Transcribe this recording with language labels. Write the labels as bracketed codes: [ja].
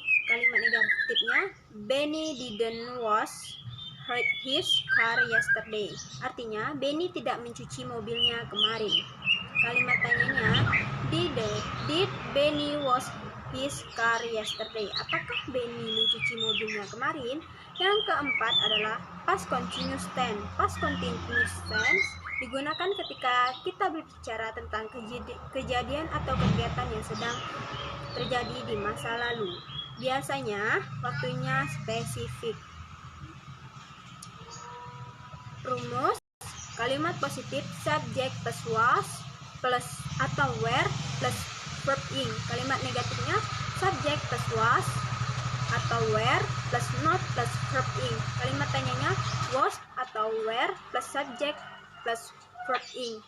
[id] Kalimat negatifnya, [en] Benny didn't wash his car yesterday. [id] Artinya, Benny tidak mencuci mobilnya kemarin. Kalimat tanyanya, [en] did Benny wash his car yesterday? [id] Apakah Benny mencuci mobilnya kemarin? Yang keempat adalah past continuous tense. Past continuous tense digunakan ketika kita berbicara tentang kejadian atau kegiatan yang sedang terjadi di masa lalu. Biasanya waktunya spesifik. Rumus, kalimat positif subject plus was plus atau were plus verb ing. Kalimat negatifnya subject plus was atau were plus not plus verb ing. Kalimat tanyanya was atau were plus subject plus verb ing.